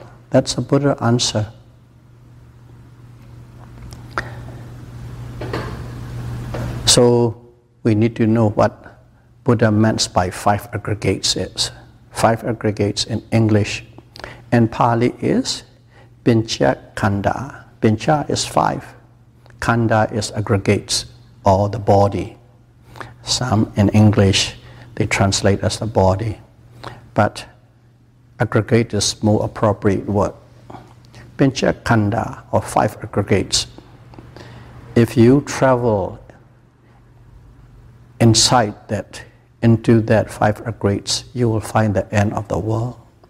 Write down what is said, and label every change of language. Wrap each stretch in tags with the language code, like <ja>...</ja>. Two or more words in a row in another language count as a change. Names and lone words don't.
<en>That's a Buddha answer. So we need to know what Buddha meant by 5 aggregates is. 5 aggregates in English. And Pali is</en> <pi>Pincha Khanda.</pi> <en>Pincha is 5. Khanda is aggregates, or the body. Some in English they translate as the body. But aggregate is more appropriate word.</en> <pi>Pincha Khanda,</pi> <en>or 5 aggregates. If you travel inside that, into that 5 aggregates, you will find the end of the world.</en>